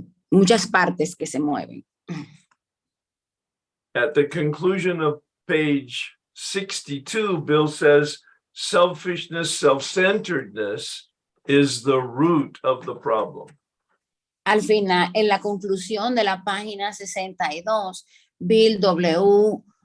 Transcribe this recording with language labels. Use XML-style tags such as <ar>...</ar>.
<es>Muchas partes que se mueven.</es> <en>At the conclusion of page 62, Bill says, selfishness, self-centeredness is the root of the problem.</en> <es>Al final, en la conclusión de la página 62, Bill W.</es>